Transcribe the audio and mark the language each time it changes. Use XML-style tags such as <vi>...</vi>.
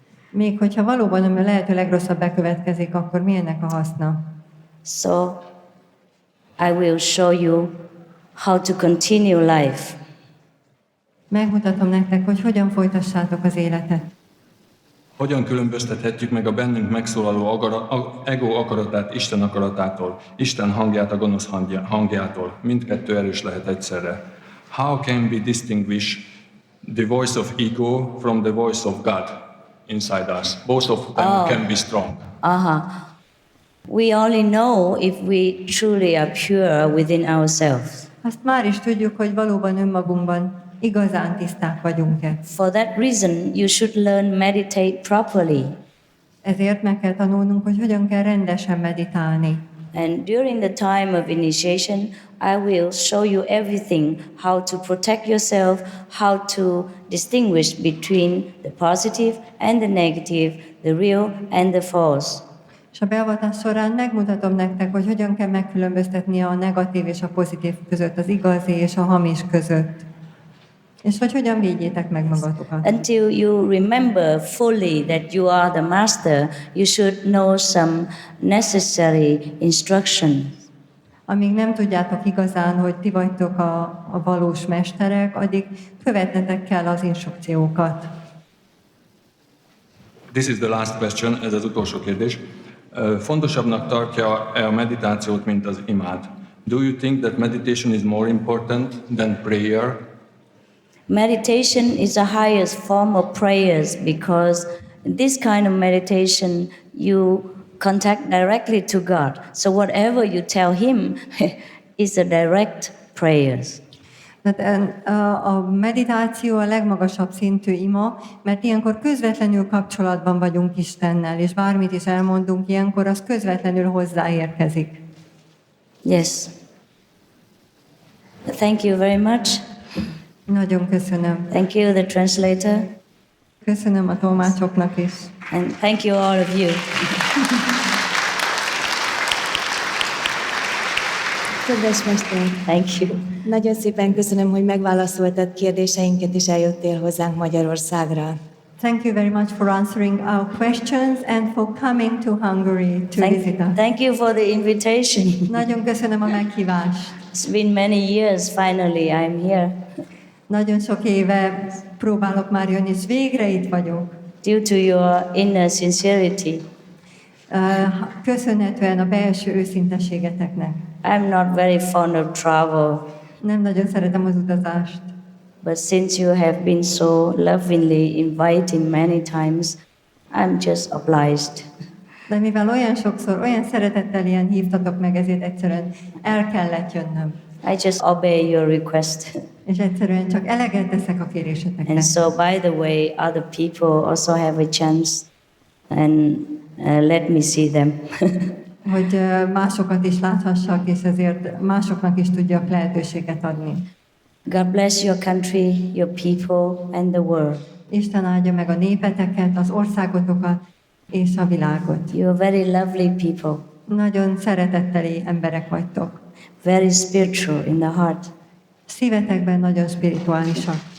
<hu>Még hogyha valóban a lehető legrosszabb bekövetkezik, akkor mi ennek a haszna?</hu> <en>So I will show you how to continue life.</en> <hu>Megmutatom nektek, hogy hogyan folytassátok az életet. Hogyan különböztethetjük meg a bennünk megszólaló ego akaratát Isten akaratától, Isten hangját a gonosz hangjától? Mindkettő erős lehet egyszerre.</hu> <en>How can we distinguish the voice of ego from the voice of God inside us? Both of them can be strong. We only know if we truly are pure within ourselves.</en> <hu>Azt már is tudjuk, hogy valóban önmagunkban igazán tiszták vagyunk-e.</hu> <en>For that reason, you should learn meditate properly.</en> <hu>Ezért meg kell tanulnunk, hogy hogyan kell rendesen meditálni.</hu> <en>And during the time of initiation, I will show you everything, how to protect yourself, how to distinguish between the positive and the negative, the real and the false.</en> <hu>És a beavatás során megmutatom nektek, hogy hogyan kell megkülönböztetni a negatív és a pozitív között, az igazi és a hamis között. És hogy hogyan védjétek meg magatokat.</hu> <en>Until you remember fully that you are the master, you should know some necessary instructions.</en> <hu>Amíg nem tudjátok igazán, hogy ti vagytok a valós mesterek, addig követnetek kell az instrukciókat.</hu> <en>This is the last question,</en> <hu>ez az utolsó kérdés. Fontosabbnak tartja-e a meditációt, mint az imád?</hu> <en>Do you think that meditation is more important than prayer? Meditation is the highest form of prayers because in this kind of meditation you contact directly to God. So whatever you tell Him is a direct prayers.</en> <hu>Tehát a meditáció a legmagasabb szintű ima, mert ilyenkor közvetlenül kapcsolatban vagyunk Istennel, és bármit is elmondunk ilyenkor, az közvetlenül hozzáérkezik.</hu> <en>Yes. Thank you very much.</en> <hu>Nagyon köszönöm.</hu> <en>Thank you, the translator.</en> <hu>Köszönöm a tolmácsoknak is.</hu> <en>And thank you all of you.</en> <hu>Kedves mester,</hu> <en>Thank you.</en> <hu>nagyon szépen köszönöm, hogy megválaszoltad kérdéseinket, és eljöttél hozzánk Magyarországra.</hu> <en>Thank you very much for answering our questions and for coming to Hungary to visit us. Thank you for the invitation.</en> <hu>Nagyon köszönöm a meghívást.</hu> <en>It's been many years, finally I'm here.</en> <hu>Nagyon sok éve próbálok már jönni, és végre itt vagyok.</hu> <en>Due to your inner sincerity.</en> <hu>Köszönhetően a belső őszinteségeteknek.</hu> <en>I'm not very fond of travel,</en> <hu>Nem nagyon szeretem az utazást,</hu> <en>but since you have been so lovingly inviting many times, I'm just obliged.</en> <hu>de mivel olyan sokszor, olyan szeretettel ilyen hívtatok meg, ezért egyszerűen el kellett jönnöm.</hu> <en>I just obey your request.</en> <hu>És egyszerűen csak eleget teszek a kéréseteknek.</hu> <en>And so, by the way, other people also have a chance, and let me see them.</en> <hu>Hogy másokat is láthassak, és ezért másoknak is tudjak lehetőséget adni.</hu> <en>God bless your country, your people, and the world.</en> <hu>Isten áldja meg a népeteket, az országotokat és a világot.</hu> <en>You are very lovely people,</en> <hu>Nagyon szeretetteli emberek vagytok.</hu> <en>very spiritual in the heart.</en> <hu>Szívetekben nagyon spirituálisak.</hu>